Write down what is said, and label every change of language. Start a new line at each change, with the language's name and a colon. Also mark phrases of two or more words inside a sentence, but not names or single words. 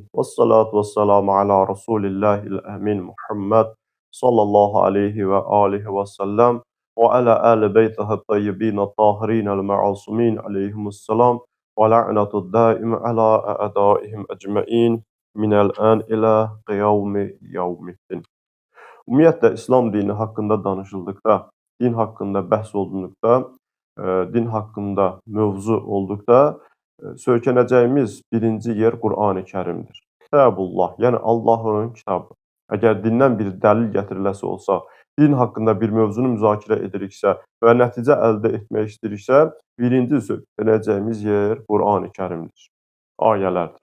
Arabic: والصلاة والسلام على رسول الله الأمين محمد صلى الله عليه وآله وسلم وعلى آل بيته الطيبين الطاهرين المعصومين عليهم السلام واللعنة الدائمة على أعدائهم أجمعين من الآن إلى قيام يوم الدين.
Azerbaijani: Ümumiyyətlə, İslam dini haqqında danışıldıqda, din haqqında bəhs olunduqda, din haqqında mövzu olduqda, söykənəcəyimiz birinci yer Qur'an-ı Kərimdir. Kitabullah, yəni Allahın kitabı. Əgər dindən bir dəlil gətiriləsi olsa, din haqqında bir mövzunu müzakirə ediriksə və nəticə əldə etmək istəyiriksə, birinci söykənəcəyimiz yer Qur'an-ı Kərimdir, ayələrdir.